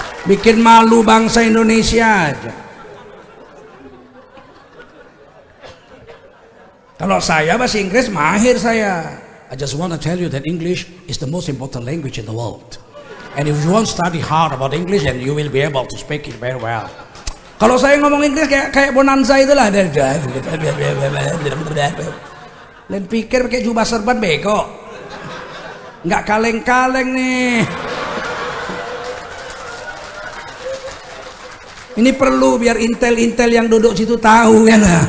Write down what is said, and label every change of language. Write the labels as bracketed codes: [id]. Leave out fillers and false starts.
[id] Bikin malu bangsa Indonesia aja. Kalau saya bahasa Inggris mahir saya. [en] I just want to tell you that English is the most important language in the world. And if you want to study hard about English, then you will be able to speak it very well. [id] Kalau saya ngomong Inggris kayak bonanza itulah. Dan pikir pakai jubah serban bego. Nggak kaleng-kaleng nih. Ini perlu biar intel-intel yang duduk situ tahu kan.